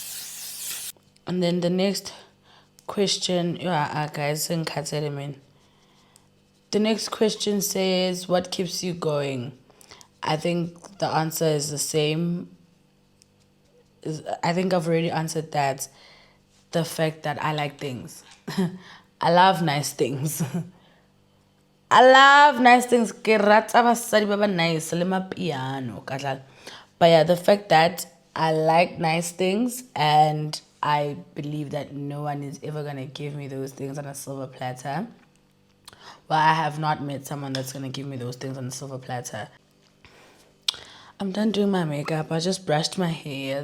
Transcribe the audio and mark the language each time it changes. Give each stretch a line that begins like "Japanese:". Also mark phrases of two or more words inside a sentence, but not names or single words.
English: And then the next question, guys, the next question says, what keeps you going? I think the answer is the same. I think I've already answered that. The fact that I like things. I love nice things. I love nice things.
Tswana: Ke rata basadi ba ba nice le mapiano ka dlala.
English: But yeah, the fact that I like nice things, and I believe that no one is ever gonna give me those things on a silver platter. Well, I have not met someone that's gonna give me those things on a silver platter. I'm done doing my makeup. I just brushed my hair.